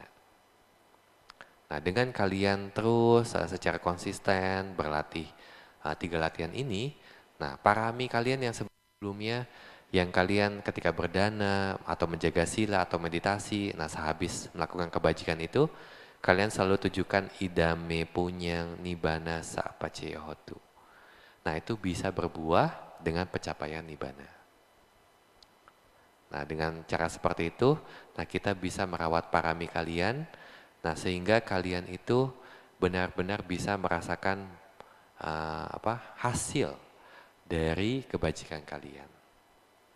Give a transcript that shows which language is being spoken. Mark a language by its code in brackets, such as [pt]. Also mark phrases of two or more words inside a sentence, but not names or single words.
[id] Nah, dengan kalian terus secara konsisten berlatih 3 latihan ini, nah parami kalian yang sebelumnya, yang kalian ketika berdana atau menjaga sila atau meditasi, nah sehabis melakukan kebajikan itu, kalian selalu tujukan [pi] idame punyang nibbana sapaceyohotu. [id] Nah, itu bisa berbuah dengan pencapaian nibbana. Nah, dengan cara seperti itu, nah kita bisa merawat parami kalian, nah sehingga kalian itu benar-benar bisa merasakan hasil dari kebajikan kalian.